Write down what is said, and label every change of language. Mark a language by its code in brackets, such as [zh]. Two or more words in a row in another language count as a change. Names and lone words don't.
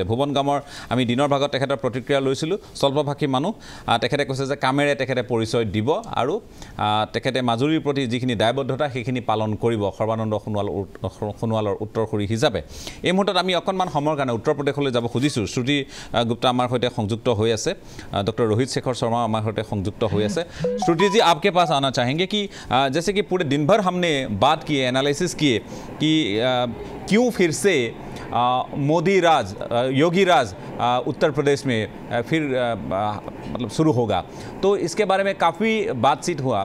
[as] ভুৱন গামৰ আমি দিনৰ ভাগত তেখেতৰ প্ৰতিক্ৰিয়া লৈছিলোঁ। স্বল্পভাষী মানুহ, তেখেতে কৈছে যে কামেৰে তেখেতে পৰিচয় দিব আৰু তেখেতে মাজুলীৰ প্ৰতি যিখিনি দায়বদ্ধতা সেইখিনি পালন কৰিব সৰ্বানন্দ সোণোৱালৰ উত্তৰসূৰী হিচাপে। এই মুহূৰ্তত আমি অকণমান সময়ৰ কাৰণে উত্তৰ প্ৰদেশলৈ যাব খুজিছোঁ। [hi] শ্ৰুতি গুপ্তা [as] আমাৰ সৈতে সংযুক্ত [hi] हुए से, डॉक्टर रोहित शेखर शर्मा हमारे साथ संयुक्त हुए से। श्रुति जी आपके पास आना चाहेंगे कि जैसे कि पूरे दिन भर हमने बात किए, एनालिसिस किए कि क्यों फिर से मोदी राज, योगी राज उत्तर प्रदेश में फिर मतलब शुरू होगा, तो इसके बारे में काफ़ी बातचीत हुआ।